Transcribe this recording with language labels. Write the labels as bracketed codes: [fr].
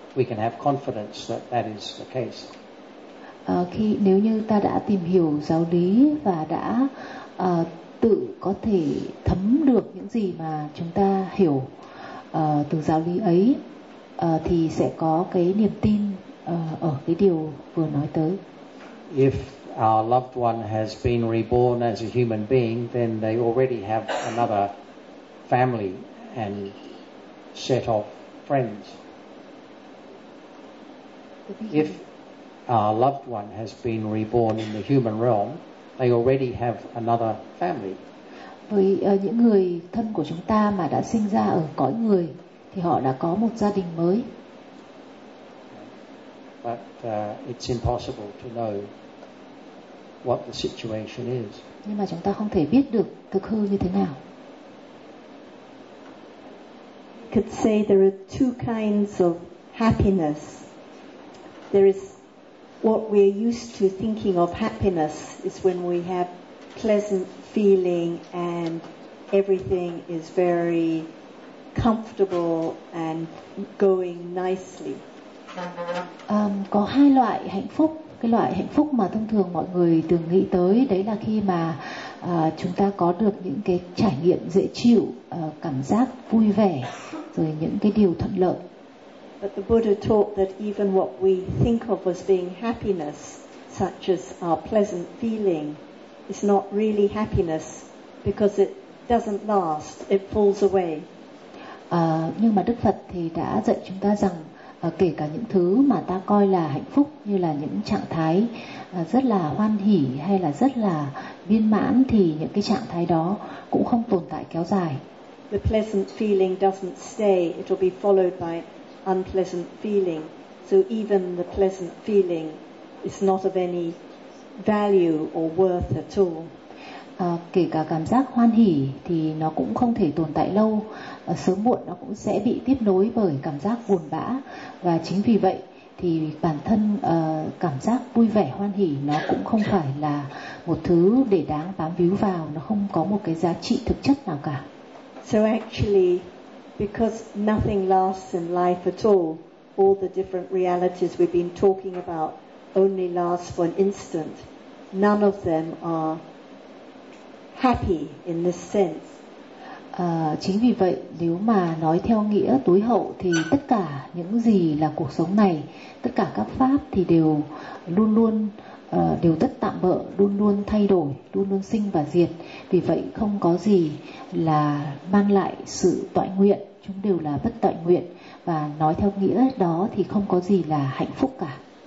[en] We can have confidence that that is the case. [vi] Khi nếu như ta đã tìm hiểu giáo lý và đã tự có thể thấm được những gì mà chúng ta hiểu từ giáo lý ấy, thì sẽ có cái niềm tin ở cái điều vừa nói tới. [en] If our loved one has been reborn as a human being, then they already have another family and set of friends. If our loved one has been reborn in the human realm, they already have another family. [vi] Với những người thân của chúng ta mà đã sinh ra ở cõi người thì họ đã có một gia đình mới. [en] But it's impossible to know what the situation is. [vi] Nhưng mà chúng ta không thể biết được thực hư như thế nào. [en] I could say there are two kinds of happiness. There is what we're used to thinking of happiness is when we have pleasant feeling and everything is very comfortable and going nicely. [vi] Có hai loại hạnh phúc. Cái loại hạnh phúc mà thông thường mọi người từng nghĩ tới đấy là khi mà chúng ta có được những cái trải nghiệm dễ chịu, cảm giác vui vẻ, rồi những cái điều thuận lợi. [en] But the Buddha taught that even what we think of as being happiness, such as our pleasant feeling, is not really happiness because it doesn't last, it falls away. [vi] Nhưng mà Đức Phật thì đã dạy chúng ta rằng kể cả những thứ mà ta coi là hạnh phúc như là những trạng thái rất là hoan hỷ hay là rất là viên mãn thì những cái trạng thái đó cũng không tồn tại kéo dài. [en] The pleasant feeling doesn't stay, it will be followed by unpleasant feeling. So even the pleasant feeling is not of any value or worth at all. [vi] Kể cả cảm giác hoan hỷ thì nó cũng không thể tồn tại lâu, sớm muộn nó cũng sẽ bị tiếp nối bởi cảm giác buồn bã, và chính vì vậy thì bản thân cảm giác vui vẻ hoan hỷ nó cũng không phải là một thứ để đáng bám víu vào, nó không có một cái giá trị thực chất nào cả. [en] So actually, because nothing lasts in life at all the different realities we've been talking about only last for an instant, none of them are happy in this sense. [vi] Chính vì vậy, nếu mà nói theo nghĩa tối hậu thì tất cả những gì là cuộc sống này, tất cả các pháp thì đều luôn luôn đều tất tạm bợ, luôn luôn thay đổi, luôn luôn sinh và diệt. Vì vậy không có gì là mang lại sự toại nguyện, chúng đều là bất toại nguyện, và nói theo nghĩa đó thì không có gì là hạnh phúc cả.